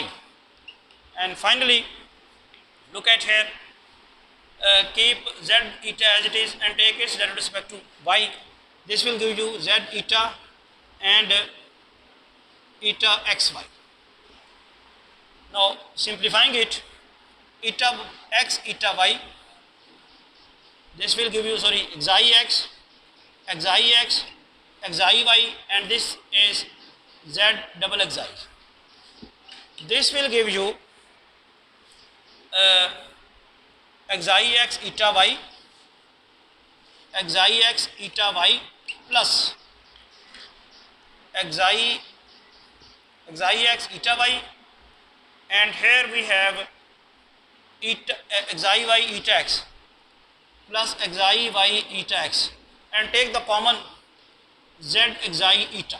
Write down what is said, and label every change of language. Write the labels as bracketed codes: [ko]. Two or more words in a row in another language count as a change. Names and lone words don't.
[en] And finally, look at here, keep z eta as it is and take its derivative with respect to y. This will give you z eta and eta xy. Now simplifying it, eta x eta y, this will give you xi x, xi y, and this is z double xi. This will give you xi x eta y, plus xi x eta y, and here we have xi y eta x plus xi y eta x, and take the common z xi eta.